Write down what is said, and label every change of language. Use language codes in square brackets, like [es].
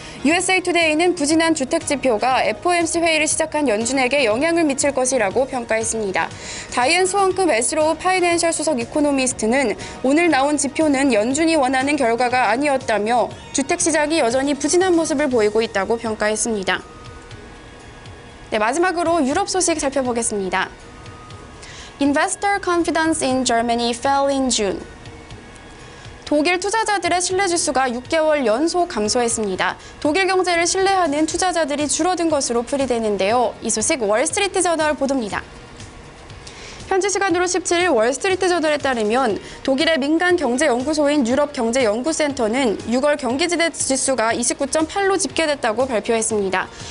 [ko] USA Today는 부진한 주택 지표가 FOMC 회의를 시작한 연준에게 영향을 미칠 것이라고 평가했습니다. 다이앤 스원크 메스로우 파이낸셜 수석 이코노미스트는 오늘 나온 지표는 연준이 원하는 결과가 아니었다며 주택 시장이 여전히 부진한 모습을 보이고 있다고 평가했습니다. 네, 마지막으로 유럽 소식 살펴보겠습니다. [en] Investor confidence in Germany fell in June. [ko] 독일 투자자들의 신뢰지수가 6개월 연속 감소했습니다. 독일 경제를 신뢰하는 투자자들이 줄어든 것으로 풀이되는데요. 이 소식 월스트리트 저널 보도입니다. 현지 시간으로 17일 월스트리트 저널에 따르면 독일의 민간 경제연구소인 유럽경제연구센터는 6월 경기지대 지수가 29.8로 집계됐다고 발표했습니다.